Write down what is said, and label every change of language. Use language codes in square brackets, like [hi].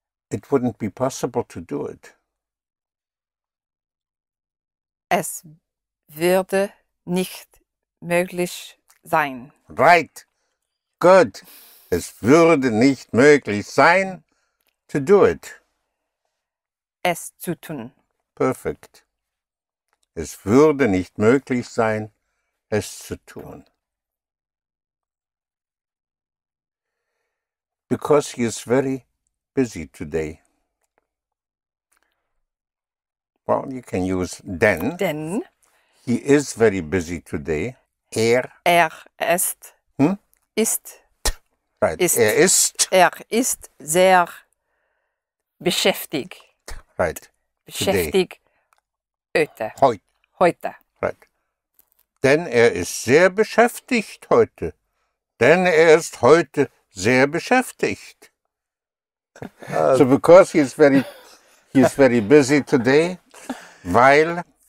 [en] It wouldn't be possible to do it. [de] Es würde nicht möglich sein. [en] Right. Good. [de] Es würde nicht möglich sein [en] to do it. [de] Es zu tun. [en] Perfect. [de] Es würde nicht möglich sein, es zu tun. [en] Because he is very busy today. Well, you can use then. [de] Denn [en] He is very busy today. [de] er ist, [en] Right. [de] Ist. Er ist sehr beschäftigt. [en] Right. [de] Beschäftigt heute. Heute. Right. Denn er ist sehr beschäftigt heute. Denn er ist heute sehr beschäftigt. [en] So because he is very busy today, weil